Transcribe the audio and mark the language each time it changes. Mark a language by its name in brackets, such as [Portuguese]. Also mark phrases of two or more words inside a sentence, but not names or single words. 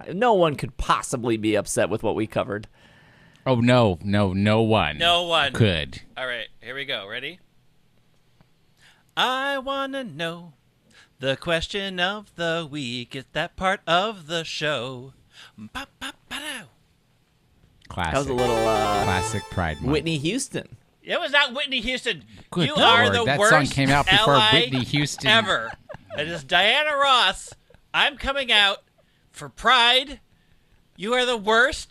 [English] No one could possibly be upset with what we covered. Oh, no one. No one. Could. All right, here we go. Ready? I want to know the question of the week. It's that part of the show. Ba-ba-ba-dow. Classic. That was a little classic Pride Month. Whitney Houston. It was not Whitney Houston. Good you Lord, are the that worst song came out before ally Whitney Houston ever. It is Diana Ross. I'm coming out for Pride. You are the worst.